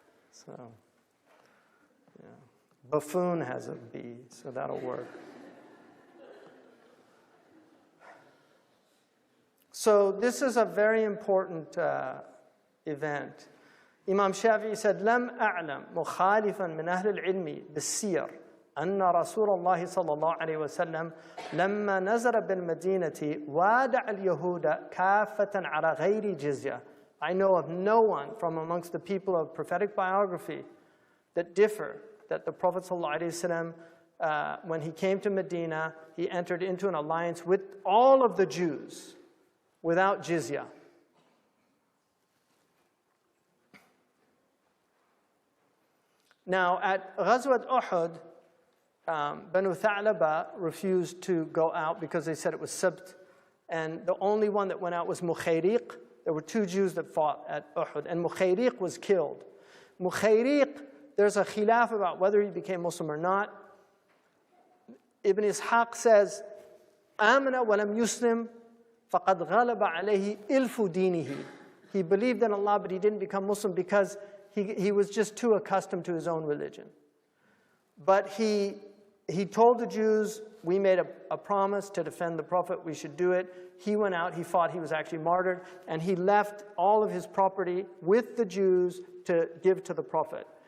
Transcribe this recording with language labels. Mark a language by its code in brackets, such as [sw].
[en] So, yeah. Buffoon has a B, so that'll work. So this is a very important event. Imam Shafi'i said, [ar] لم أعلم مخالفا من أهل العلم بالسير أن رسول الله صلى الله عليه وسلم لما نزل بالمدينة وادع اليهود كافة على غير جزية. [en] I know of no one from amongst the people of prophetic biography that differ that the Prophet sallallahu alaihi wasallam, when he came to Medina, he entered into an alliance with all of the Jews without jizya. Now, at Ghazwat Uhud, Banu Tha'laba refused to go out because they said it was Sabt, and the only one that went out was Mukhayriq. There were 2 Jews that fought at Uhud, and Mukhayriq was killed. Mukhayriq, there's a khilaf about whether he became Muslim or not. Ibn Ishaq says, [ar] آمن ولم يسلم فقد غلب عليه إلف دينه. [en] He believed in Allah, but he didn't become Muslim because he was just too accustomed to his own religion. But he told the Jews, we made a promise to defend the Prophet, we should do it. He went out, he fought, he was actually martyred, and he left all of his property with the Jews to give to the Prophet.